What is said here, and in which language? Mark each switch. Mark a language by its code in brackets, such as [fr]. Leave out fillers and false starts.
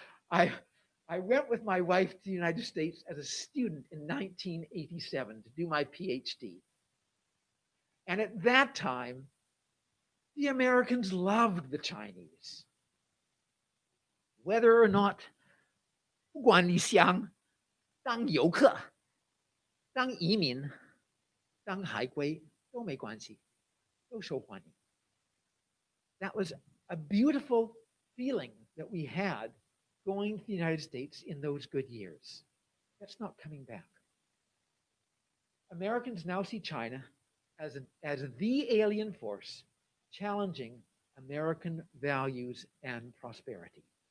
[en] I went with my wife to the United States as a student in 1987 to do my PhD. And at that time, the Americans loved the Chinese. Whether or not, [zh] 不管你想当游客、当移民、当海归都没关系，都受欢迎。 [en] That was a beautiful feeling that we had going to the United States in those good years. That's not coming back. Americans now see China as the alien force challenging American values and prosperity.